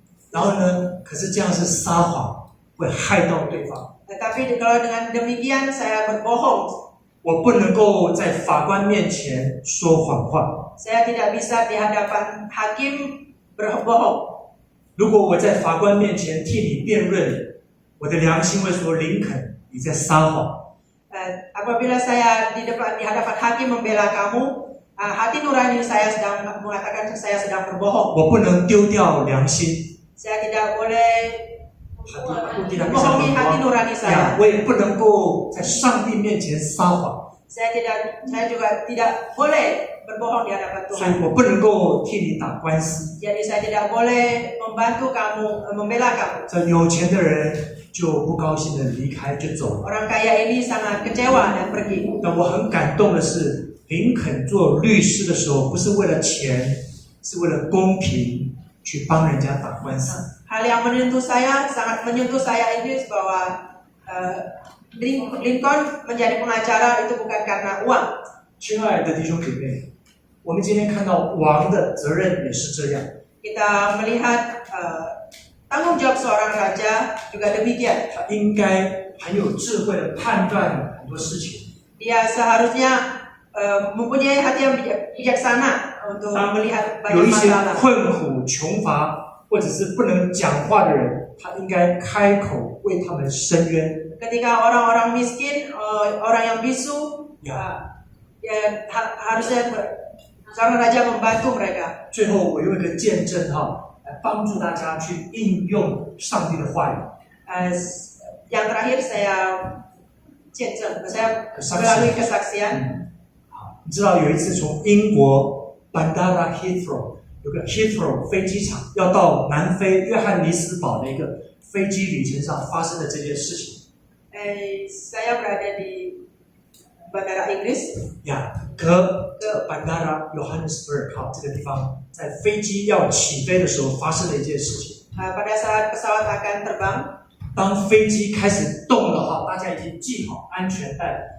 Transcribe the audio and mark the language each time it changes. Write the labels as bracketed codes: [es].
[zh] 然后呢，可是这样是撒谎，会害到对方。 [id] Tapi kalau dengan demikian saya berbohong. [zh] 我不能够在法官面前说谎话。 [id] Saya tidak bisa di hadapan hakim berbohong. [zh] 如果我在法官面前替你辩论，我的良心会说林肯你在撒谎。 [id] Apabila saya di hadapan hakim membela kamu, hati nurani saya sedang mengatakan saya sedang berbohong. [zh] 我不能丢掉良心。 [id] Saya tidak boleh bohongi hati nurani saya. [zh] 我也不能够在上帝面前撒谎。 [id] Saya juga tidak boleh berbohong di hadapan [zh] 所以 [id] Tuhan. [zh] 我不能够替你打官司。 [id] Jadi saya tidak boleh membantu kamu, membela kamu. [zh] 这有钱的人就不高兴的离开就走了。 [id] Orang kaya ini sangat kecewa dan pergi. [zh] 但我很感动的是，林肯做律师的时候，不是为了钱，是为了公平去帮人家打官司。 [id] Hal yang sangat menyentuh saya ini bahwa Lincoln menjadi pengacara itu bukan karena uang. [zh] 亲爱的弟兄姐妹，我们今天看到王的责任也是这样。 [id] kita melihat tanggung jawab seorang raja juga demikian. [zh] 他应该很有智慧的判断很多事情。 [id] Dia seharusnya mempunyai hati yang bijaksana untuk [zh] 当 [id] melihat [zh] 有一些 [id] masalah. [zh] 困苦、穷乏或者是不能讲话的人，他应该开口为他们伸冤。 [id] Ketika orang-orang miskin, orang yang bisu, Ya. harusnya seorang raja membantu mereka. [zh] 最后，我用一个见证来帮助大家去应用上帝的话语。 [id] Yang terakhir saya见证, saya Kesaksian. melalui kesaksian. [zh] 好，你知道有一次从英国 Bandara Heathrow 有个 Heathrow 飞机场要到南非约翰尼斯堡的一个飞机旅程上发生的这件事情。 [id] Saya berada di Bandara Inggris. [zh] 呀， [id] ke Bandara [zh] Johannesburg 这个地方，在飞机要起飞的时候发生的一件事情。 [id] Pada saat pesawat akan terbang, [zh] 当飞机开始动了大家已经系好安全带。